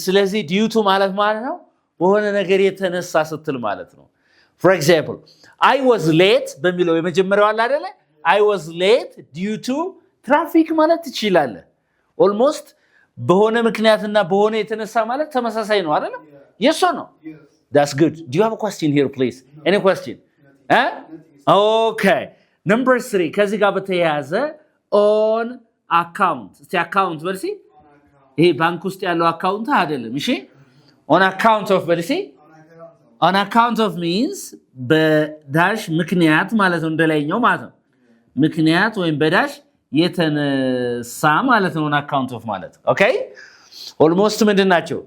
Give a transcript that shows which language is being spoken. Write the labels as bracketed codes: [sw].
[am] ስለዚህ due to ማለት ነው በሆነ ነገር የተነሳ ስትል ማለት ነው። [en] for example I was late [am] በሚለው የመጀመሪያው አለ አይደል? [en] I was late due to traffic [am] ማለት ትችላለህ። [en] almost [am] በሆነ ምክንያትና በሆነ የተነሳ ማለት ተመሳሳይ ነው አይደል? [en] yes or no? yes. that's good. do you have a question here please? any question? okay number 3 [am] ከዚህ ጋር በተያያዘ [en] on account. [am] እስቲ account በልሲ ይሄ ባንክ ውስጥ ያለው አካውንት አይደለም። እሺ on account of በልሲ [en] on account of means [am] በዳሽ ምክንያት ማለት ነው። እንደላይኛው ማለት ነው ምክንያት ወይም በዳሽ የተነሳ ማለት ነው on account of ማለት [en] ኦኬ ኦልሞስት [am] ምንድናቸው?